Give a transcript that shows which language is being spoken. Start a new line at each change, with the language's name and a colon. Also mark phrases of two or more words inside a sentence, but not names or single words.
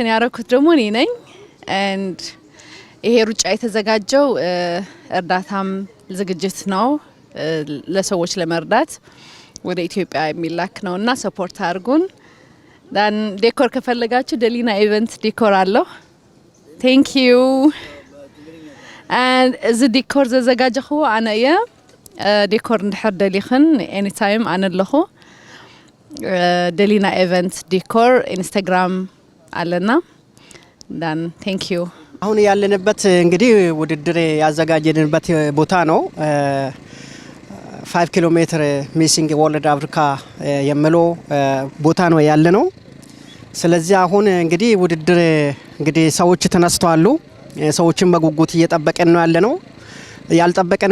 Amharic: ያረኩት ደግሞ እኔ ነኝ። and ይሄ ሩጫ የተዘጋጀው እርዳታም ዝግጅት ነው ለሰዎች ለመርዳት ወደ ኢትዮጵያ የሚላክ ነውና ሰፖርት አድርጉን። ዳን ዴኮር ከፈለጋችሁ ደሊና ኢቨንት ዲኮር አለው።
English: thank you
Tigrinya: and እዚ ዲኮር ዘዘጋጀኹ ኣነ እየ። ዲኮር እንድሕር ደሊኽን ኤኒታይም ኣነ ኣለኹ። ደሊና ኢቨንት ዲኮር ኢንስታግራም አለና ዳን
English: thank you።
Amharic: አሁን ያለንበት እንግዲህ ውድድር ያዘጋጀንበት ቦታ ነው። 5 ኪሎ ሜትር ሚሲንግ ወርልድ አፍሪካ የሚለው ቦታ ነው ያለነው። ስለዚህ አሁን እንግዲህ ውድድር እንግዲህ ሰዎች ተነስተዋል። ሰዎችን በጉጉት እየጠበቀን ነው ያለነው። ያልጠበቀን